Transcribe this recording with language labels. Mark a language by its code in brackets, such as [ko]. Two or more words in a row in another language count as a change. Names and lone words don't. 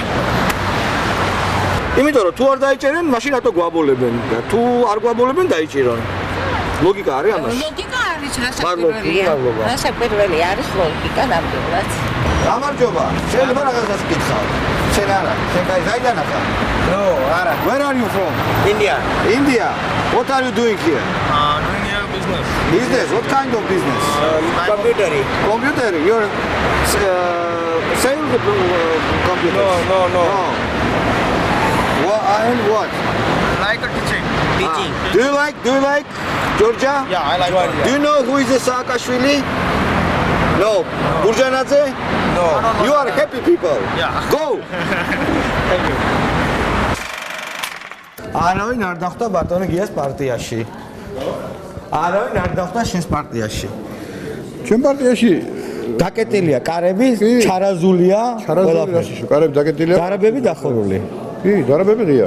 [ka] იმიტომ რომ თუ არ დაიჭერენ, მაშინ რატო გვაბოლებენ და თუ არ გვაბოლებენ დაიჭირონ. ლოგიკა არის ამაში? ლოგიკა არის, რასაკვირველი არის ლოგიკა ნამდვილად. გამარჯობა. შეიძლება რაღაცას გითხავ. შენ არა, შენ კაი საიდან ახალ? No, არა. [en] Where are you from? India. India. What are you doing here? Doing your business. Business? What kind of business? Computer. Computer? You're sales computers? No. And what? Like a teaching. Do you like Georgia? Yeah, I like Do you know who is Saakashvili? No. Burjanadze? No. You are happy people. Yeah. Go. Thank you. [ka] არავინ არ დახვდა ბატონო გიას პარტიაში. არავინ არ დახვდა შენს პარტიაში. ჩვენ პარტიაში დაკეტილია კარები, ჩარაზულია, რაში კარები დაკეტილია? დარაბები დახურული. კი, დარაბები ღია.